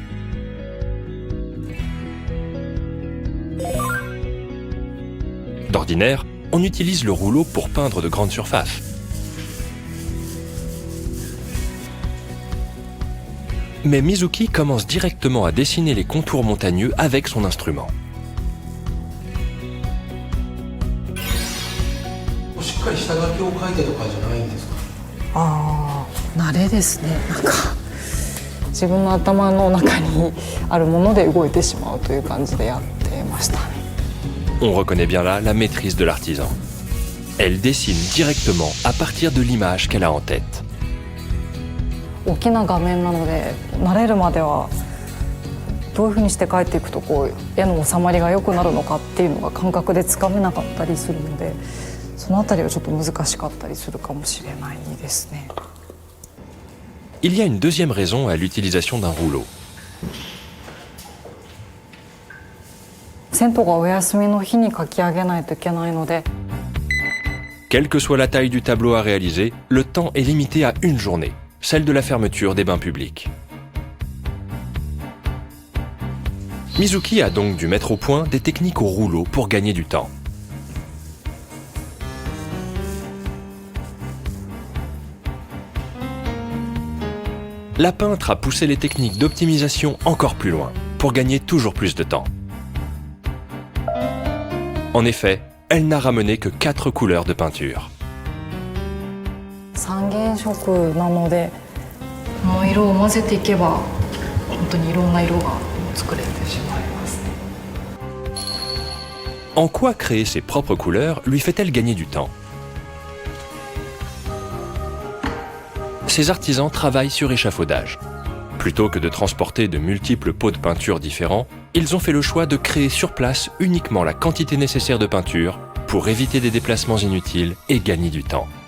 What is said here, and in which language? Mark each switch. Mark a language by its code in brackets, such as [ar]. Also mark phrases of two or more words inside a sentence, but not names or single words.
[fr] D'ordinaire, on utilise le rouleau pour peindre de grandes surfaces. Mais Mizuki commence directement à dessiner les contours montagneux avec son instrument. [ja] しっかり下書きを書いてとかじゃないんですか？ああ、慣れですね。なんか自分の頭の中にあるもので動いてしまうという感じでやってましたね。 [fr] On reconnaît bien là la maîtrise de l'artisan. Elle dessine directement à partir de l'image qu'elle a en tête. [ja] 大きな画面なので慣れるまではどういうふうにして描いていくとこう絵の収まりが良くなるのかっていうのが感覚でつかめなかったりするので、そのあたりはちょっと難しかったりするかもしれないですね。 [fr] Il y a une deuxième raison à l'utilisation d'un rouleau. [ja] 銭湯がお休みの日に描き上げないといけないので、 [fr] Quelle que soit la taille du tableau à réaliser, le temps est limité à une journée, celle de la fermeture des bains publics. Mizuki a donc dû mettre au point des techniques au rouleau pour gagner du temps. La peintre a poussé les techniques d'optimisation encore plus loin, pour gagner toujours plus de temps. En effet, elle n'a ramené que 4 couleurs de peinture. [ja] 三原色なのでこの色を混ぜていけば本当にいろんな色が作れてしまいますね。 [fr] En quoi créer ses propres couleurs lui fait-elle gagner du temps? Ces artisans travaillent sur échafaudage. Plutôt que de transporter de multiples pots de peinture différents, ils ont fait le choix de créer sur place uniquement la quantité nécessaire de peinture pour éviter des déplacements inutiles et gagner du temps.